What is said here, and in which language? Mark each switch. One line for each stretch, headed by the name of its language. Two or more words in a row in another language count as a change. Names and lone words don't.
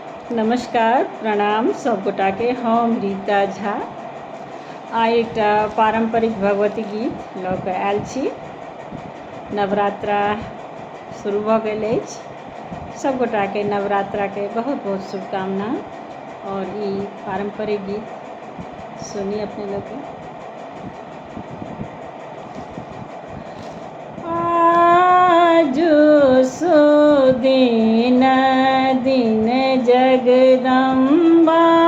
Maithili: नमस्कार प्रणाम सब गोटा के। हम रीता झा आइ एकटा पारंपरिक भगवती गीत लऽ कऽ आयल छी। नवरात्रा शुरू भऽ गेल अछि। सब गोटा के नवरात्रा के बहुत बहुत शुभकामना। और ई पारंपरिक गीत सुनी अपने लोग के। आजु सुदिन दिन जगदम्बा